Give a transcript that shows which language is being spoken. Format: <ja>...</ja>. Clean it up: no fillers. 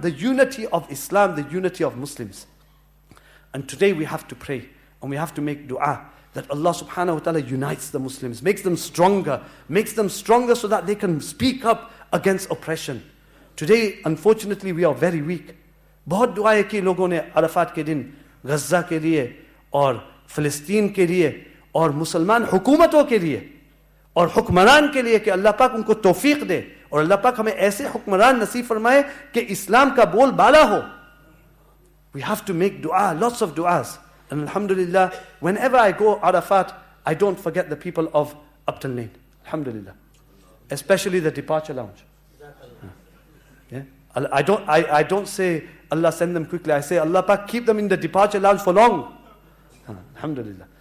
<en>The unity of Islam, the unity of Muslims. And today we have to pray and we have to make dua that Allah subhanahu wa ta'ala unites the Muslims, makes them stronger so that they can speak up against oppression. today, unfortunately, we are very weak.</en> <hi>बहुत दुआएं की लोगों ने अरफात के दिन गज़ा के लिए और फ़िलिस्तीन के लिए और मुसलमान हुकूमतों के लिए और हुक्मरान के लिए कि अल्लाह पाक उनको तौफीक दे और अल्लाह पाक हमें ऐसे हुक्मरान नसीब फरमाए कि इस्लाम का बोल बाला हो.</hi> <en>We have to make dua, lots of du'as. And alhamdulillah, whenever I go Arafat, I don't forget the people of Upton Lane. Alhamdulillah. Especially the departure lounge. Yeah? I don't say Allah send them quickly. I say Allah Pak keep them in the departure lounge for long. Alhamdulillah.</en>